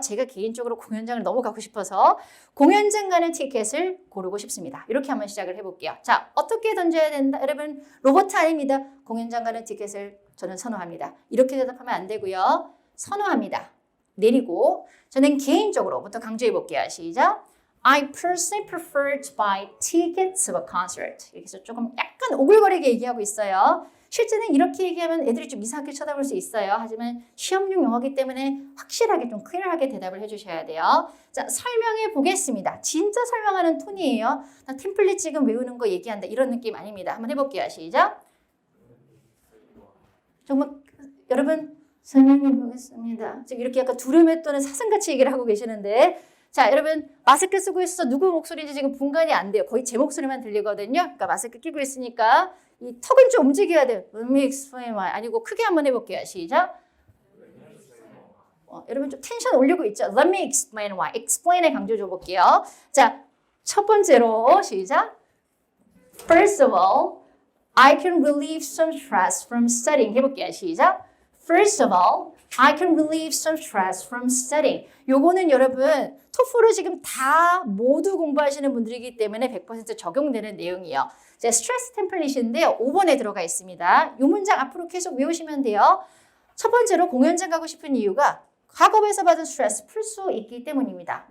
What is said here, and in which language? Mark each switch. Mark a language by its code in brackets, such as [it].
[ko] 제가 개인적으로 공연장을 너무 가고 싶어서 공연장 가는 티켓을 고르고 싶습니다. 이렇게 한번 시작을 해볼게요. 자, 어떻게 던져야 된다? 여러분 로봇 아닙니다. 공연장 가는 티켓을 저는 선호합니다. 이렇게 대답하면 안 되고요. 선호합니다. 내리고 저는 개인적으로부터 강조해 볼게요. 시작. [en] I personally prefer to buy tickets to a concert. [ko] 이렇게 해서 조금 약간 오글거리게 얘기하고 있어요. 실제는 이렇게 얘기하면 애들이 좀 이상하게 쳐다볼 수 있어요. 하지만 시험용 영어이기 때문에 확실하게 좀 클리어하게 대답을 해주셔야 돼요. 자, 설명해 보겠습니다. 진짜 설명하는 톤이에요. 나 템플릿 지금 외우는 거 얘기한다. 이런 느낌 아닙니다. 한번 해볼게요. 시작. 정말 여러분 설명해 보겠습니다. 지금 이렇게 약간 두려움에 또는 사슴같이 얘기를 하고 계시는데 자, 여러분 마스크 쓰고 있어서 누구 목소리인지 지금 분간이 안 돼요. 거의 제 목소리만 들리거든요. 그러니까 마스크 끼고 있으니까 이 턱은 좀 움직여야 돼요. [en] Let me explain why. [ko] 아니고 크게 한번 해볼게요. 시작. 여러분 좀 텐션 올리고 있죠? [en] Let me explain why. [ko] explain에 강조 줘볼게요. 자, 첫 번째로 시작. [en] First of all, I can relieve some stress from studying. [ko] 해볼게요. 시작. [en] First of all, I can relieve some stress from studying. [ko] 요거는 여러분 토플을 지금 다 모두 공부하시는 분들이기 때문에 100% 적용되는 내용이에요. 제 스트레스 템플릿인데요. 5번에 들어가 있습니다. 이 문장 앞으로 계속 외우시면 돼요. 첫 번째로 공연장 가고 싶은 이유가 학업에서 받은 스트레스 풀 수 있기 때문입니다.